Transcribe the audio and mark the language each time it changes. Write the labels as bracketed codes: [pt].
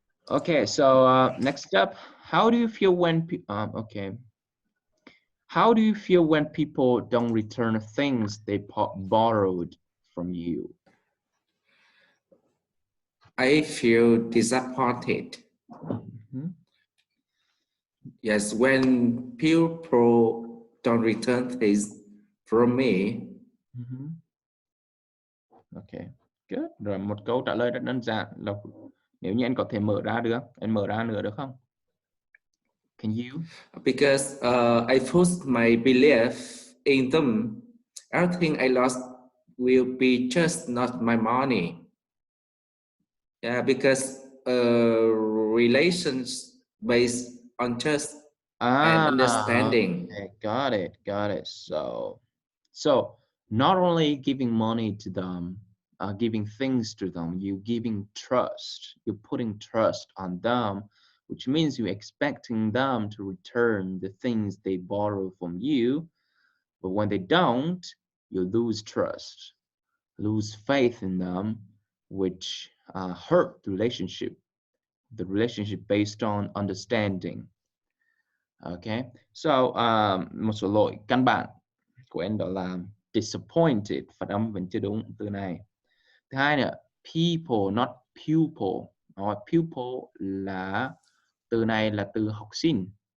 [en] Okay, so next up, how do you feel when how do you feel when people don't return things they borrowed from you? I feel disappointed. Yes, when people don't return things from me. Okay, good. [vi] Rồi một câu trả lời rất đơn giản là nếu như anh có thể mở ra được, anh mở ra nữa được không? [en] Can you? Because I put my belief in them. Everything I lost will be just not my money. Yeah, because relations based on trust and understanding. Okay, got it. So not only giving money to them, giving things to them, you're giving trust. You're putting trust on them, which means you're expecting them to return the things they borrow from you. But when they don't, you lose trust, lose faith in them, which hurt the relationship based on understanding. [vi] Okay, so một số lỗi căn bản của em đó là disappointed, phát âm vẫn chưa đúng từ này. Thứ hai nữa, [en] people not pupil, [vi] Rồi, pupil là từ này là từ học sinh.